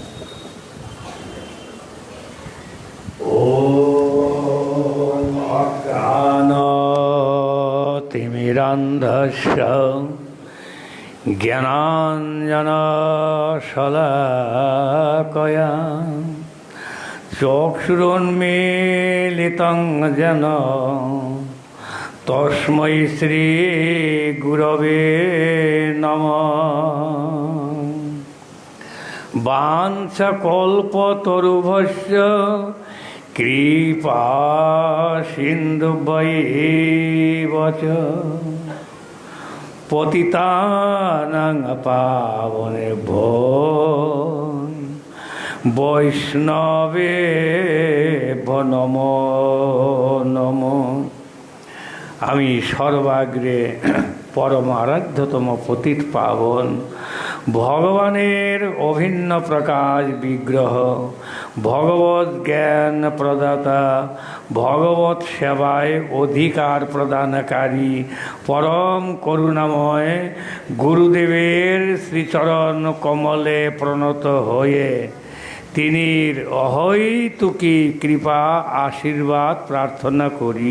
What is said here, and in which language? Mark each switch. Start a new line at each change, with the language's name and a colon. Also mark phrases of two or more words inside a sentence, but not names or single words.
Sanskrit: তিমিরান্ধস্য জ্ঞানাঞ্জনশলাকয়া চক্ষুরুন্মীলিতং যেন তস্मै শ্রী গুরবে নমঃ। বাঞ্ছাকল্পতরুভ্যশ্চ কৃপা সিন্ধুভ্যৈব চ পতিতানাং পাবনেভ্যো বৈষ্ণবেভ্যো নমো নমো।
Bangla: আমি সর্বাগ্রে পরম আরাধ্যতম পতিত পাবন ভগবানের অভিন্ন প্রকাশ বিগ্রহ, ভগবত জ্ঞান প্রদাতা, ভগবত সেবায় অধিকার প্রদানকারী পরম করুণাময় গুরুদেবের শ্রীচরণ কমলে প্রণত হয়ে তিনির অহৈতুকী কৃপা আশীর্বাদ প্রার্থনা করি।